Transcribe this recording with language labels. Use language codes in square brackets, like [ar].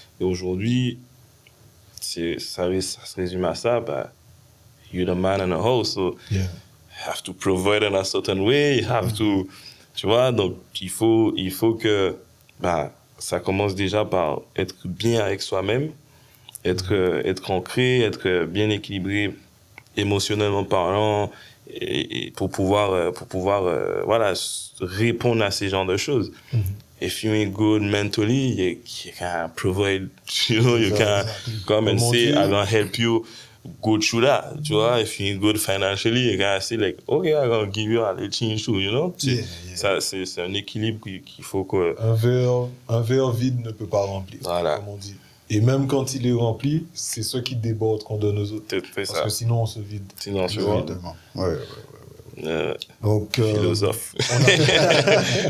[fr] Et aujourd'hui, ça se résume à ça, [en] you're the man in the house, so you have to provide in a certain way, you have to, [fr] tu vois, donc il faut que, ça commence déjà par être bien avec soi-même, être ancré, être bien équilibré émotionnellement parlant, et pour pouvoir voilà, répondre à ces genres de choses. [en] If you ain't good mentally, you can't provide, you know, you can't come and say, I'm gonna help you good through that, [fr] tu vois, [en] if you're good financially, you gotta say like, okay, I'm gonna give you a little change too, you know. Yeah, [fr] Ça, c'est un équilibre qu'il faut que... Un verre vide ne peut pas remplir, Voilà. comme on dit. Et même quand il est rempli, c'est ce qui déborde qu'on donne aux autres. C'est Parce ça. que sinon, on se vide. Sinon, tu Tu vois. vois. Exactement. Ouais. Donc, Philosophe. on a-